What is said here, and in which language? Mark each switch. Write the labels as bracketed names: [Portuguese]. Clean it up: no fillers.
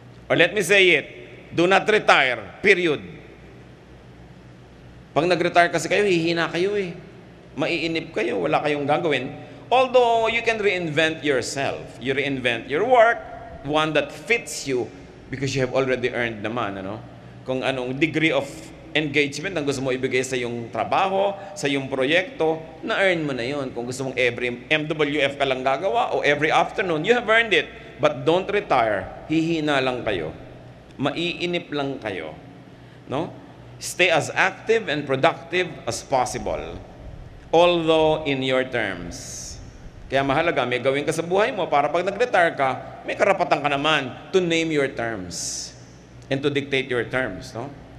[English] Or let me say it, do not retire, period. [Filipino] Pag nag-retire kasi kayo, hihina kayo Maiinip kayo, wala kayong gagawin. [English] Although you can reinvent yourself. You reinvent your work, one that fits you because you have already earned naman. [Filipino] Kung anong degree of engagement ang gusto mo ibigay sa iyong trabaho, sa iyong proyekto, na-earn mo na yun. Kung gusto mong every MWF ka lang gagawa o every afternoon, [English] you have earned it. But don't retire. [Filipino] Hihina lang kayo. Maiinip lang kayo. No? [English] Stay as active and productive as possible. Although in your terms. [Filipino] Kaya mahalaga, may gawin ka sa buhay mo para pag nag-retire ka, may karapatan ka naman [English] to name your terms [Filipino] and to dictate your terms. No?